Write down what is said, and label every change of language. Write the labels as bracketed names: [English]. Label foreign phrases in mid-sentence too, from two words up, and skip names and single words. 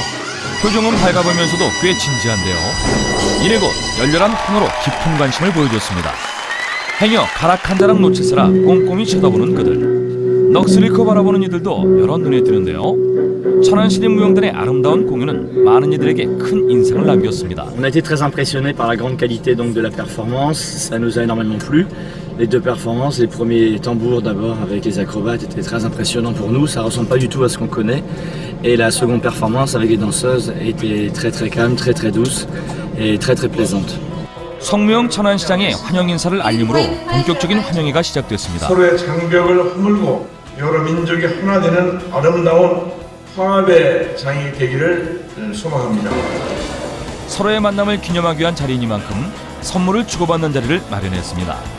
[Korean] 표정은 밝아보면서도 꽤 진지한데요. 이래 곧 열렬한 환호로 깊은 관심을 보여줬습니다. 행여 가락 한 자락 놓치서라 꼼꼼히 쳐다보는 그들. 넋을 잃고 바라보는 이들도 여러 눈에 띄는데요. 천안시립무용단의 아름다운 공연은 많은 이들에게 큰 인상을 남겼습니다. [French] On a été très impressionnés par la grande qualité donc de la performance, ça nous a énormément plu. Les deux performances, les premiers tambours d'abord avec les acrobates étaient très impressionnants pour nous, ça ressemble pas du tout à ce qu'on connaît. Et la seconde performance avec les danseuses était très calme, très douce et très plaisante. [Korean] 성묘형 천안시장의 환영 인사를 알림으로 본격적인 환영회가 시작됐습니다. 서로의 장벽을 허물고 여러 민족이 하나 되는 아름다운 화합의 장이 되기를 소망합니다. 서로의 만남을 기념하기 위한 자리이니만큼 선물을 주고받는 자리를 마련했습니다.